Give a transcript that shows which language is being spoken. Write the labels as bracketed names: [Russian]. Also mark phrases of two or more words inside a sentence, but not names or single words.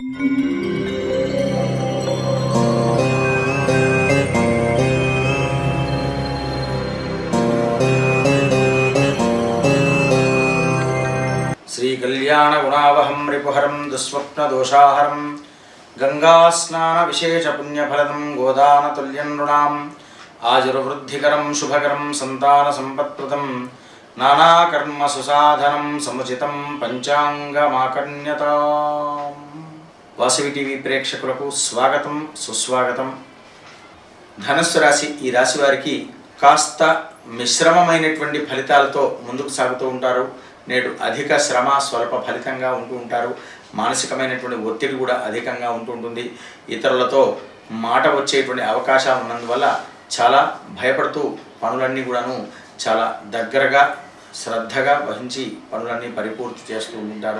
[Sanskrit] श्रीकल्याणगुणावहं रिपुहरं दुःस्वप्नदोषाहरं गंगास्नानविशेषपुण्यफलदं गोदानतुल्यं नृणाम् आजुर्वृद्धिकरं शुभकरं सन्तानसम्पत्प्रदं नानाकर्मसुसाधनं समुचितं पंचांगमाकर्ण्यताम्। [Telugu] వాసవి టీవీ ప్రేక్షకులకు స్వాగతం సుస్వాగతం। ధనస్సు రాశి ఈ రాశి వారికి కాస్త మిశ్రమమైనటువంటి ఫలితాలతో ముందుకు సాగుతూ ఉంటారు। నేడు అధిక శ్రమ స్వల్ప ఫలితంగా ఉంటూ ఉంటారు। మానసికమైనటువంటి ఒత్తిడి కూడా అధికంగా ఉంటుంటుంది। ఇతరులతో మాట వచ్చేటువంటి అవకాశాలు ఉన్నందువల్ల చాలా భయపడుతూ పనులన్నీ కూడాను చాలా దగ్గరగా శ్రద్ధగా వహించి పనులన్నీ పరిపూర్తి చేస్తూ ఉంటారు।